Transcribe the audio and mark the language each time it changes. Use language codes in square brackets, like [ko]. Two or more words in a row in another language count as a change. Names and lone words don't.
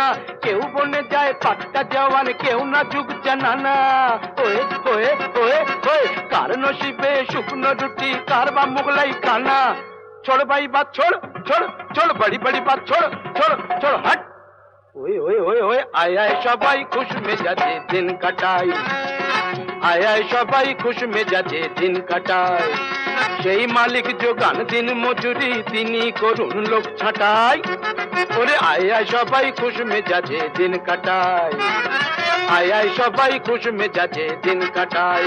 [bn] কেউ বনে যায় পাট্টা জওয়ান, কেউ না যুগ জানানা। ওয়ে ওয়ে ওয়ে ওয়ে কার নসিবে শুকনো রুটি, কার বা মোগলাই খানা। [hi] छोड़ भाई बात छोड़ छोड़ छोड़, बड़ी बड़ी बात छोड़ छोड़ छोड़ हट। [bn] ওএ ওএ ওএ ওএ আয় আয় সবাই খুশ মেজাজে দিন কাটাই, আয় আয় সবাই খুশ মেজাজে দিন কাটায়। সেই মালিক যোগান দিন মজুরি, তিনি করুন লোক ছাঁটাই। ওরে আয় আয় সবাই খুশ মেজাজে দিন কাটায়, আয় আয় সবাই খুশ মেজাজে দিন কাটায়।